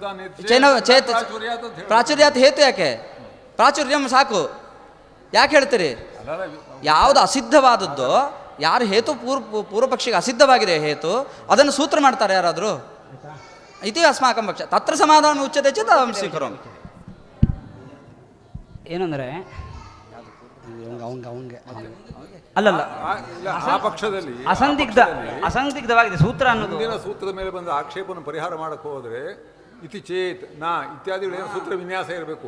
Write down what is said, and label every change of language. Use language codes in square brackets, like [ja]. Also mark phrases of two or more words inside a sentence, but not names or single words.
[kn] ಪ್ರಾಚುರ್ಯಾತ್ ಹೇತು ಯಾಕೆ? ಪ್ರಾಚುರ್ಯಂ ಸಾಕು ಯಾಕೆ ಹೇಳ್ತೀರಿ? ಯಾವುದು ಅಸಿದ್ಧವಾದದ್ದು, ಯಾರು ಹೇತು ಪೂರ್ವಪಕ್ಷಿಗೆ ಅಸಿದ್ಧವಾಗಿದೆ ಹೇತು, ಅದನ್ನು ಸೂತ್ರ ಮಾಡ್ತಾರೆ ಯಾರಾದರೂ? [sa] ಇತಿ ಅಸ್ಮಾಕಂ ಪಕ್ಷ ತತ್ರ ಸಮಾಧಾನ ಉಚ್ಯತೆ ಚೇತ್ ಅಹಂ ಸ್ವೀಕರೋಮಿ. [kn] ಏನಂದ್ರೆ ಅವಂಗೆ ಅಲ್ಲಲ್ಲ ಆ ಪಕ್ಷದಲ್ಲಿ ಅಸಂದಿಗ್ಧವಾಗಿದೆ ಸೂತ್ರ ಅನ್ನೋದು. ಮುಂದಿನ ಸೂತ್ರದ ಮೇಲೆ ಬಂದ ಆಕ್ಷೇಪವನ್ನು ಪರಿಹಾರ ಮಾಡಕ್ಕೆ ಹೋದರೆ [sa] ಇತಿ ಚೇತ್ ನಾ [kn] ಇತ್ಯಾದಿಗಳೇನು ಸೂತ್ರ ವಿನ್ಯಾಸ ಇರಬೇಕು.